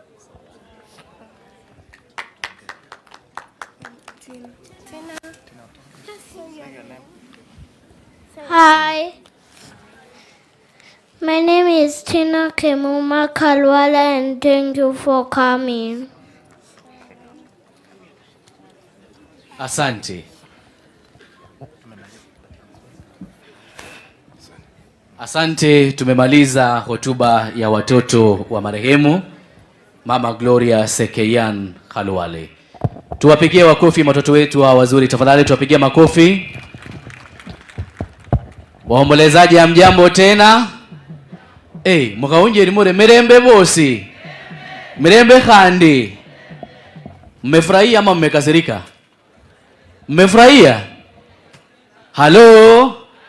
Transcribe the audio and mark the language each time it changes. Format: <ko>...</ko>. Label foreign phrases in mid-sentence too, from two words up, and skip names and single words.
<en>Hi. My name is Tina Kemuma Khalwale, and thank you for coming.</en> <sw>Asante. Asante, tumemaliza hotuba ya watoto wa marehemu Mama Gloria Sekeyan Khalwale. Tuwapigie makofi watoto wetu wazuri tafadhali, tuwapigie makofi. Waombolezaji hamjambo tena?</sw> <luy>Mukaunje ni more mirembe bosi. Mirembe khandi.</luy> <sw>Mmefurahia ama mmekasirika? Mmefurahia? Halo?</sw>